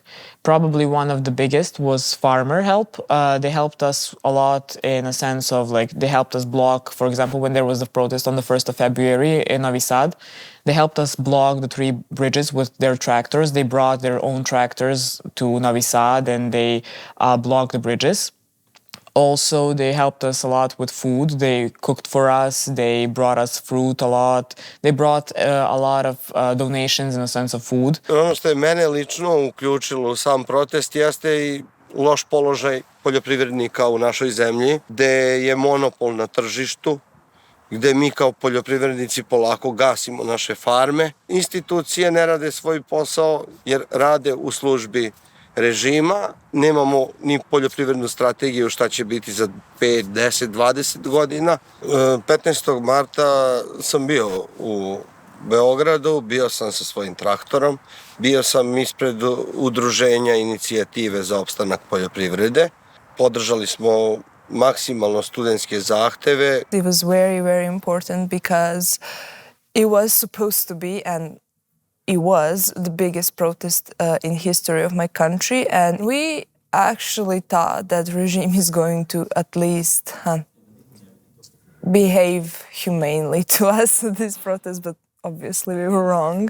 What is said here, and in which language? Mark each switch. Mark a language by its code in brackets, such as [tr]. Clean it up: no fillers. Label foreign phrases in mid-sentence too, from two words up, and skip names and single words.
[en] Probably one of the biggest was farmer help. They helped us a lot in a sense of like, they helped us block, for example, when there was the protest on the 1st of February in Novi Sad, they helped us block the 3 bridges with their tractors. They brought their own tractors to Novi Sad and they blocked the bridges. Also, they helped us a lot with food. They cooked for us. They brought us fruit a lot. They brought a lot of donations in a sense of food. [sr] Ono što je mene lično uključilo u sam protest jeste i loš položaj poljoprivrednika u našoj zemlji, gde je monopol na tržištu, gde mi kao poljoprivrednici polako gasimo naše farme. Institucije ne rade svoj posao jer rade u službi režima, nemamo ni poljoprivrednu strategiju šta će biti za 5, 10, 20 godina. 15. marta sam bio u Beogradu, bio sam sa svojim traktorom, bio sam ispred udruženja inicijative za opstanak poljoprivrede. Podržali smo maksimalno studentske zahteve. [en] It was very important because it was supposed to be, and it was the biggest protest in history of my country, and we actually thought that regime is going to at least behave humanely to us at this protest, but obviously we were wrong.